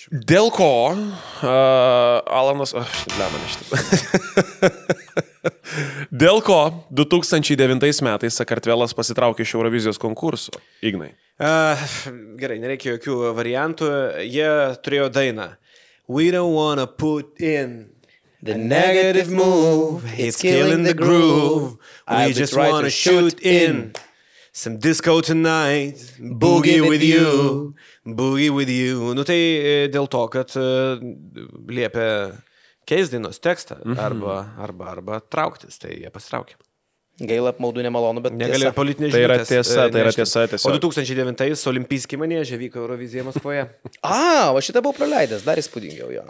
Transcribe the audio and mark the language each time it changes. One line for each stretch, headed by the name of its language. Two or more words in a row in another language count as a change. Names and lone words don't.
Lithuanian: Dėl ko Alanas... Dėl ko 2009 metais Sakartvelas pasitraukė iš Eurovizijos konkurso? Ignai. Gerai, nereikia jokių variantų. Jie turėjo dainą.
English: We don't wanna put in the negative move. It's killing the groove. We just wanna shoot in some disco tonight. Boogie with you. Boogie with you.
Lithuanian: Nu tai dėl to, kad liepia keis dainos tekstą arba trauktis, tai jie pasitraukė. Gaila, apmaudu, nemalonu, bet negalėjo politinė žinutės. Tai yra tiesa. O 2009 Olimpijski manėžė vyko Eurovizija Maskvoje. O šitą buvau praleidęs, dar įspūdingiau jo.